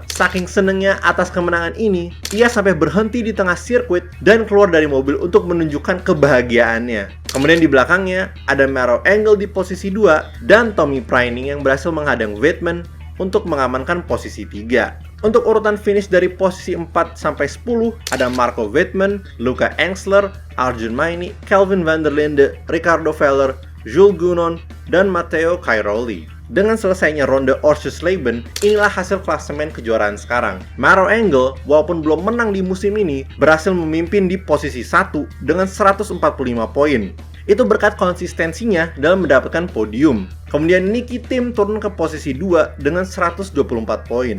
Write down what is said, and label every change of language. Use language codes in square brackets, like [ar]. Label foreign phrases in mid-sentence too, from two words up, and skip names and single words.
[id] Saking senengnya atas kemenangan ini, ia sampai berhenti di tengah sirkuit dan keluar dari mobil untuk menunjukkan kebahagiaannya. Kemudian di belakangnya, ada Maro Engel di posisi 2 dan Tommy Preining yang berhasil menghadang Weidman untuk mengamankan posisi 3. Untuk urutan finish dari posisi 4 sampai 10 ada Marco Weidman, Luca Engsler, Arjun Maini, Kelvin van der Linde, Ricardo Feller, Jules Gunon, dan Matteo Cairoli. Dengan selesainya ronde Oschersleben, inilah hasil klasemen kejuaraan sekarang. Maro Engel, walaupun belum menang di musim ini, berhasil memimpin di posisi 1 dengan 145 poin. Itu berkat konsistensinya dalam mendapatkan podium. Kemudian Niki Tim turun ke posisi 2 dengan 124 poin.